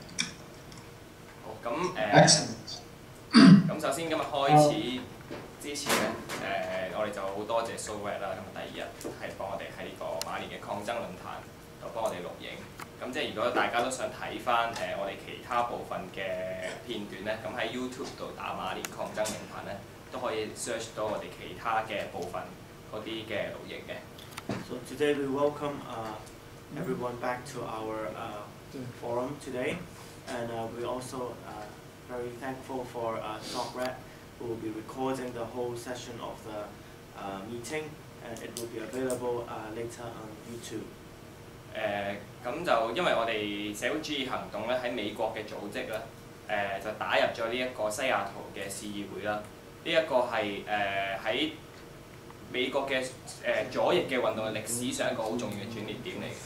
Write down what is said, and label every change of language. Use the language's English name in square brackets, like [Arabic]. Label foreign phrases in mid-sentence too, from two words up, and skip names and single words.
[Cantonese] 好，咁咁首先今日開始之前咧，我哋就好多謝 SocREC 啦，咁第二日係幫我哋喺呢個馬年嘅抗爭論壇度幫我哋錄影。咁即係如果大家都想睇翻我哋其他部分嘅片段咧，咁喺 YouTube 度打馬年抗爭論壇咧，都可以 search 到我哋其他嘅部分嗰啲嘅錄影嘅。 [English] So today we welcome everyone back to our forum today, and we also very thankful for SocREC, who will be recording the whole session of the meeting, and it will be available later on YouTube. [Cantonese] 咁就因為我哋社會主義行動咧喺美國嘅組織咧，就打入咗呢一個西雅圖嘅市議會啦。呢一個係喺美國嘅左翼嘅運動嘅歷史上一個好重要嘅轉捩點嚟嘅。